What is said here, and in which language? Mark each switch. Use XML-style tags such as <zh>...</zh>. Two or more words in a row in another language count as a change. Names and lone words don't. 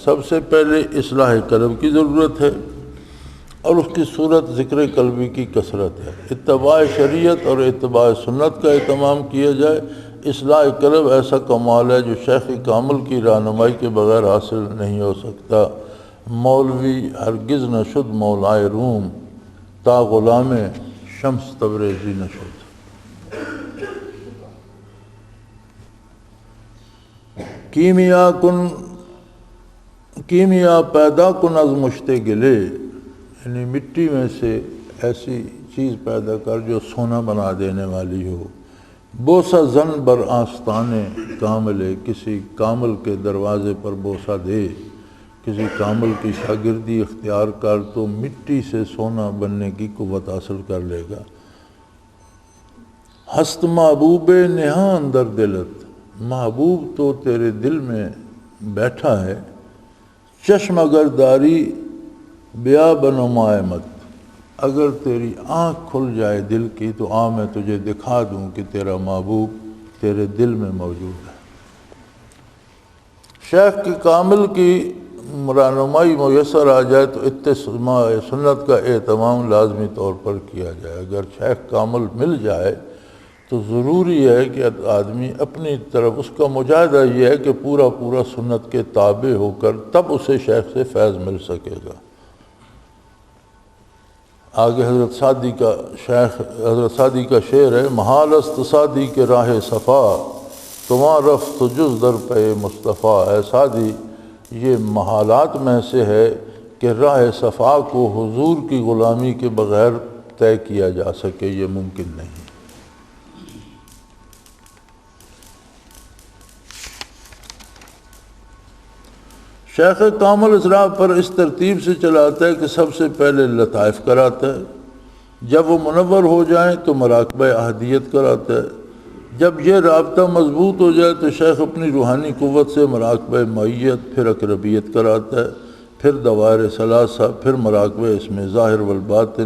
<ur>سب سے پہلے اصلاح قلب کی ضرورت ہے، اور اس کی صورت ذکر قلبی کی کثرت ہے۔ اتباع شریعت اور اتباع سنت کا اہتمام کیا جائے۔ اصلاح قلب ایسا کمال ہے جو شیخ کامل کی رہنمائی کے بغیر حاصل نہیں ہو سکتا۔</ur> <fa>مولوی ہرگز نہ شد مولائے روم، تا غلام شمس تبریزی نہ شد۔ کیمیا پیدا کن از مشت گلے،</fa> <ur>یعنی مٹی میں سے ایسی چیز پیدا کر جو سونا بنا دینے والی ہو۔</ur> <fa>بوسہ زن بر آستانے کاملے،</fa> <ur>کسی کامل کے دروازے پر بوسہ دے، کسی کامل کی شاگردی اختیار کر تو مٹی سے سونا بننے کی قوت حاصل کر لے گا۔</ur> <fa>ہست محبوب نہاں اندر دلت،</fa> <ur>محبوب تو تیرے دل میں بیٹھا ہے۔</ur> <fa>چشم اگر داری بیا بنمائے مت،</fa> <ur>اگر تیری آنکھ کھل جائے دل کی تو میں تجھے دکھا دوں کہ تیرا محبوب تیرے دل میں موجود ہے۔ شیخ کی کامل کی رہنمائی میسر آ جائے تو اتباع سنت کا اہتمام لازمی طور پر کیا جائے۔ اگر شیخ کامل مل جائے تو ضروری ہے کہ آدمی اپنی طرف، اس کا مجاہدہ یہ ہے کہ پورا سنت کے تابع ہو کر تب اسے شیخ سے فیض مل سکے گا۔ آگے شیخ حضرت سعدی کا شعر ہے،</ur> <fa>محال است سعدی کے راہ صفا، تمہاں رفت جز در پہ مصطفیٰ۔</fa> <ur>اے سعدی، یہ محالات میں سے ہے کہ راہ صفا کو حضور کی غلامی کے بغیر طے کیا جا سکے، یہ ممکن نہیں۔ شیخ کامل اسرا پر اس ترتیب سے چلاتا ہے کہ سب سے پہلے لطائف کراتا ہے، جب وہ منور ہو جائیں تو مراقبہ احدیت کراتا ہے، جب یہ رابطہ مضبوط ہو جائے تو شیخ اپنی روحانی قوت سے مراقبہ معیت، پھر اقربیت کراتا ہے، پھر دوائر ثلاثہ، پھر مراقبہ اسم ظاہر والباطن۔</ur>